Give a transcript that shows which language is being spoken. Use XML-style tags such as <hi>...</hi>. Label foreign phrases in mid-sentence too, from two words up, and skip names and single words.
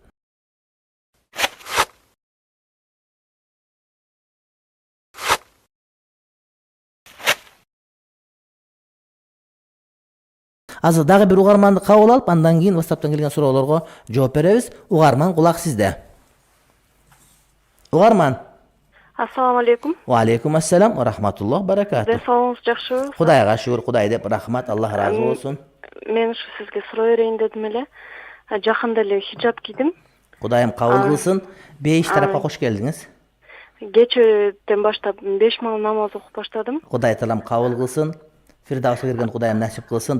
<ky>Азыр дагы бир угарманды кабыл алып, андан кийин WhatsApp'тан келген суроолорго жооп беребиз. Угарман, кулак сизде. Угарман.</ky> <ar>السلام عليكم. وعليكم السلام ورحمة الله بركاته.</ar> <ky>Денсаулыгыңыз жакшыбы? Кудайга шүгүр, Кудай деп рахмат, Аллах разы болсун. Мен ушу сизге суроо берейин дедим эле. Жакында эле хиджаб кийдим. Кудайым кабыл кылсын. Бейиш тарапка кош келдиңиз. Кечеден баштап 5 маал намаз окуп баштадым. Кудай таалам кабыл кылсын. Фирдавсга кирген Кудайым насип кылсын.</ky>